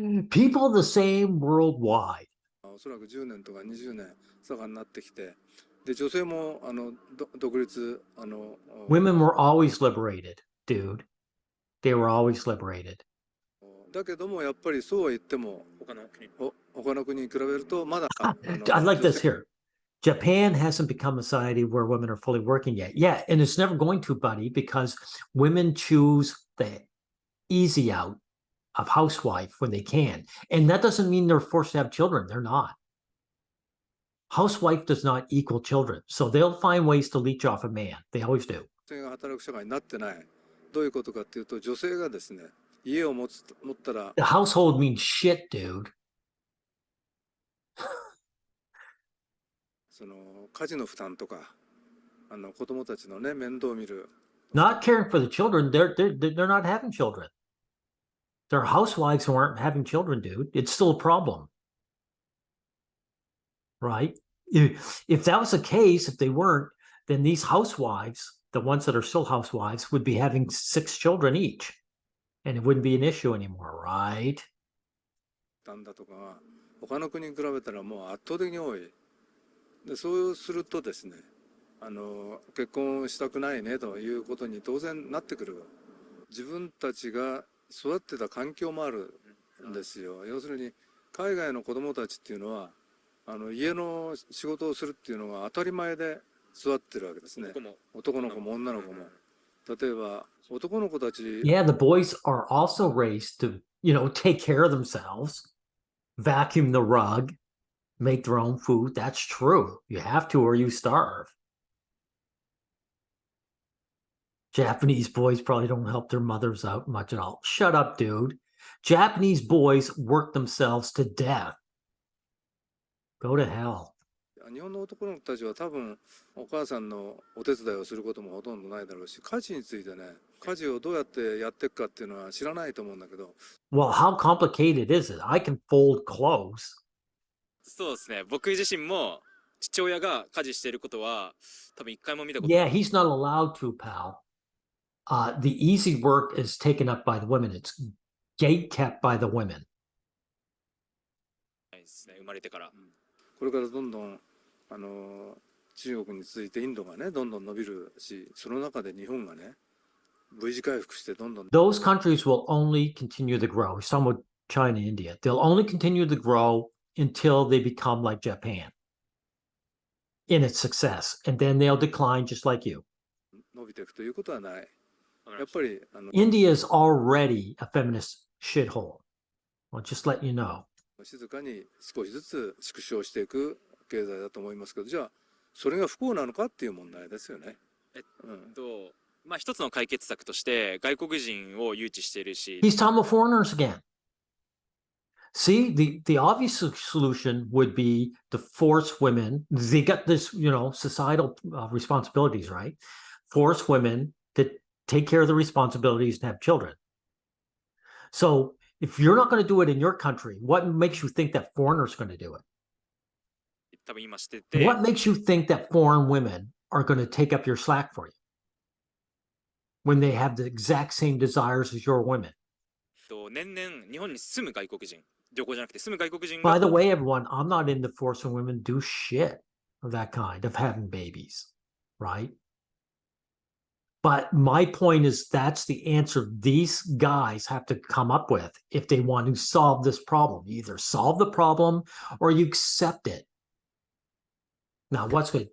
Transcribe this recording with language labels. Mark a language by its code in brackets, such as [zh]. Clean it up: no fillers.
[en] People the same worldwide. [ja] おそらく10年とか20年差がになってきてで女性も独立 [en] Women were always liberated, dude. They were always liberated. [ja] だけどもやっぱりそうは言っても他の国に比べるとまだ [en] I like this here. Japan hasn't become a society where women are fully working yet. Yeah, and it's never going to, buddy, because women choose the easy out of housewife when they can. And that doesn't mean they're forced to have children. They're not. Housewife does not equal children. So they'll find ways to leech off a man. They always do. [ja] 女性が働く社会になってない。どういうことかっていうと女性がですね家を持ったら [en] The household means shit, dude. [ja] その家事の負担とか子供たちのね面倒を見る [en] Not caring for the children. They're not having children. They're housewives who aren't having children, dude. It's still a problem. Right? If that was the case, if they weren't, then these housewives, the ones that are still housewives, would be having 6 children each. And it wouldn't be an issue anymore, right? [ja] 負担だとかが他の国に比べたらもう圧倒的に多い。でそうするとですね結婚したくないねということに当然なってくる。自分たちが育ってた環境もあるんですよ。要するに海外の子供たちっていうのは家の仕事をするっていうのが当たり前で育ってるわけですね。男の子も女の子も。例えば男の子たち、 [en] Yeah, the boys are also raised to, take care of themselves, vacuum the rug, make their own food. That's true. You have to or you starve. Japanese boys probably don't help their mothers out much at all. Shut up, dude. Japanese boys work themselves to death. Go to hell. [ja] 日本の男の子たちは多分お母さんのお手伝いをすることもほとんどないだろうし、家事についてね、家事をどうやってやっていくかっていうのは知らないと思うんだけど。 [en] Well, how complicated is it? I can fold clothes. [ja] そうですね。僕自身も父親が家事していることは多分一回も見たこと [en] Yeah, he's not allowed to, pal. The easy work is taken up by the women. It's gate kept by the women. [ja] ないですね。生まれてから。これからどんどん中国に続いてインドがねどんどん伸びるし、その中で日本がね V 字回復してどんどん [en] Those countries will only continue to grow. Some with China, India. They'll only continue to grow until they become like Japan in its success. And then they'll decline just like you. [ja] 伸びていくということはない。やっぱり [en] India is already a feminist shithole. I'll just let you know. [ja] 静かに少しずつ縮小していく経済だと思いますけど、じゃあそれが不幸なのかっていう問題ですよね。まあ一つの解決策として外国人を誘致しているし。 [en] He's talking about foreigners again. See, the obvious solution would be to force women. They got this, societal responsibilities, right? Force women to take care of the responsibilities and have children. So if you're not going to do it in your country, what makes you think that foreigners are going to do it? [ja] 多分今してて。 [en] What makes you think that foreign women are going to take up your slack for you when they have the exact same desires as your women? [ja] 年々日本に住む外国人、旅行じゃなくて住む外国人 [en] By [ja] が。 [en] the way, everyone, I'm not into forcing women to do shit of that kind, of having babies, right? But my point is that's the answer these guys have to come up with if they want to solve this problem. You either solve the problem or you accept it. Now, what's good?